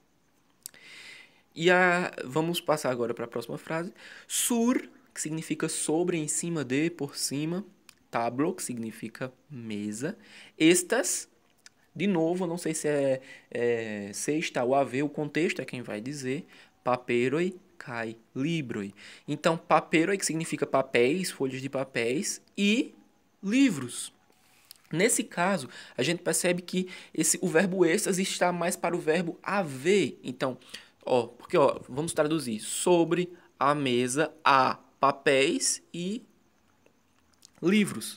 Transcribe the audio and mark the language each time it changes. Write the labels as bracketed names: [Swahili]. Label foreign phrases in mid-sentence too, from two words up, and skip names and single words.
[Portuguese] Vamos passar agora para a próxima frase. Sur, que significa sobre, em cima de, por cima. Tablo, que significa mesa. Estas, de novo, não sei se está ou haver, o contexto é quem vai dizer. [Esperanto] Paperoi, kai, libroi. [Portuguese] Então, paperoi, que significa papéis, folhas de papéis, e livros. Nesse caso, a gente percebe que o verbo estas está mais para o verbo haver. Então, vamos traduzir. Sobre a mesa há papéis e livros.